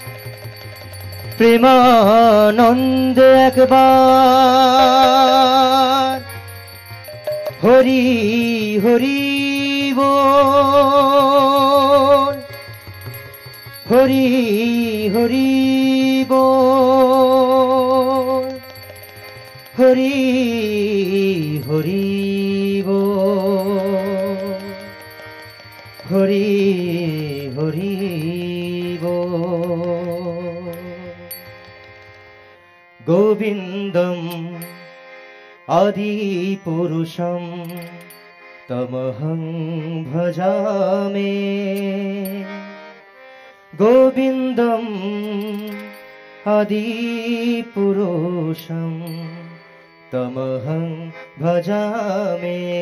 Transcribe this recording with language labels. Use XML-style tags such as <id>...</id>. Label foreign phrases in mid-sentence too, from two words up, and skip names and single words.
<bn>প্রেমানন্দে একবার হরি হরি বল, হরি হরি বল, হরি হরি বল, হরি হরি বল।</bn> <sa>গোবিন্দম আদি পুরুষম তমহং ভজামে, গোবিন্দম আদি পুরুষম তমহং ভজামে,</sa>